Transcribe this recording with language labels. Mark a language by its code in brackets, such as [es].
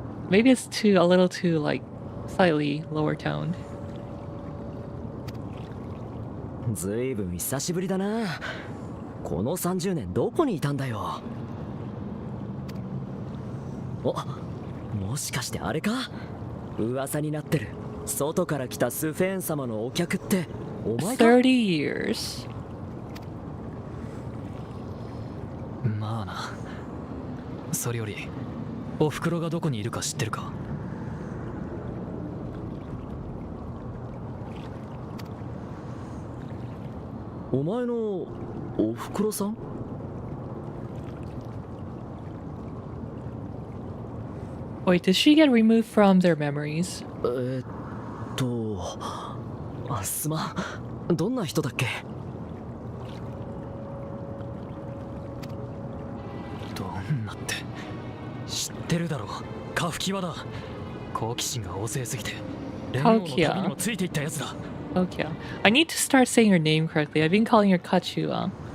[en] Maybe it's a little too, like, slightly lower toned. [ja] ずいぶん久しぶりだな。この30年どこにいたんだよ。お、もしかしてあれか？噂になってる外から来たスフェーン様のお客ってお前か [en] ？30 years. [ja] まあな。それよりお袋がどこにいるか知ってるか？お前のお袋さん [en] Wait, did she get removed from their memories? [ja] すまん。どんな人だっけ？どんなって知ってるだろう。カフキワだ。好奇心が旺盛すぎて連合の旅にもついていったやつだ。 [en] Kaokia. I need to start saying her name correctly. I've been calling her Kachua.